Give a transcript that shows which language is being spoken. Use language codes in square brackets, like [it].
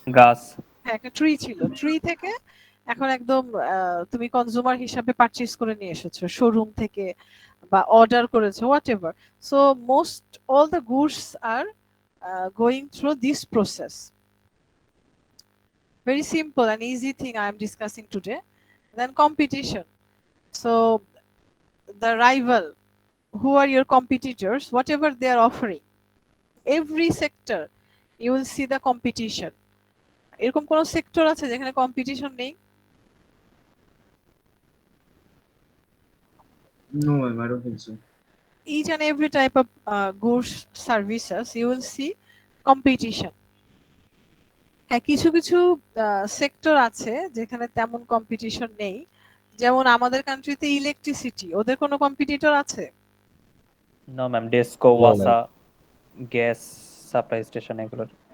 [bn] গাছ। হ্যাঁ, একটা ট্রি ছিল। ট্রি থেকে এখন একদম তুমি কনজিউমার হিসাবে পারচেজ করে নিয়ে এসেছো শোরুম থেকে বা অর্ডার করেছো, what ever. [en] So most all the goods are going through this process. Very simple and easy thing I am discussing today. Then competition. So the rival, who are your competitors, whatever they are offering, every sector you will see the competition. [bn] এরকম কোন sector আছে যেখানে competition নেই? [en] No, ma'am, I don't think so. Each and every type of goods services you will see competition. [bn] হ্যাঁ, কিছু কিছু sector আছে যেখানে তেমন কম্পিটিশন নেই, যেমন আমাদের কান্ট্রিতে ইলেকট্রিসিটি, ওদের কোনো কম্পিটিটর আছে? [en] No, ma'am. DESCO, No, [bn] ওয়াসা, গ্যাস সাপ্লাই স্টেশন এগুলোর।